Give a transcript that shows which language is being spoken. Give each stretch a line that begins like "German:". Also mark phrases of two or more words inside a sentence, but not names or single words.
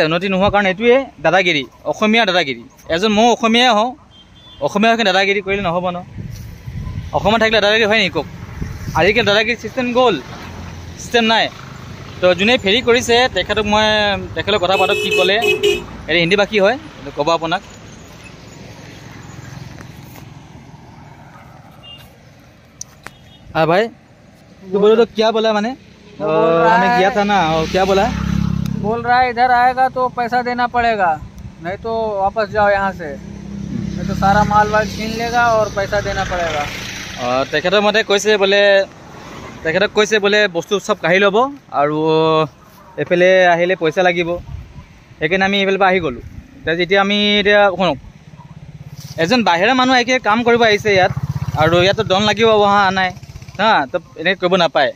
Assamese: উন্নতি নোহোৱাৰ কাৰণ এইটোৱে দাদাগিৰি, অসমীয়া দাদাগিৰি। এজন ময়ো অসমীয়াই হওঁ, অসমীয়া হৈ দাদাগিৰি কৰিলে নহ'ব ন। অসমত থাকিলে দাদাগিৰি হয় নেকি কওক? আজিকালি দাদাগিৰি ছিষ্টেম গ'ল, ছিষ্টেম নাই। তো যোনে ফেৰী কৰিছে তেখেতৰ কথা পাতক, কি ক'লে। এইটো হিন্দী ভাষী হয়, ক'ব আপোনাক।
Hindi: हाँ भाई, तो बोलो तो क्या बोला मैंने? हमें किया था ना, और क्या बोला? बोल रहा है इधर आएगा तो पैसा देना पड़ेगा, नहीं तो वापस जाओ यहाँ से, नहीं तो सारा माल वाल छीन लेगा और पैसा देना पड़ेगा।
Assamese: তেখেতৰ মতে কৈছে বোলে, তেখেতক কৈছে বোলে বস্তু চব কাঢ়ি ল'ব আৰু এইফালে আহিলে পইচা লাগিব। সেইকাৰণে আমি এইফালৰ পৰা আহি গ'লোঁ। এতিয়া আমি শুনক, এজন বাহিৰা মানুহ আহি কাম কৰিব আহিছে ইয়াত, আৰু ইয়াতো দম লাগিব অহা নাই, তো এনেকৈ কৰিব নাপায়।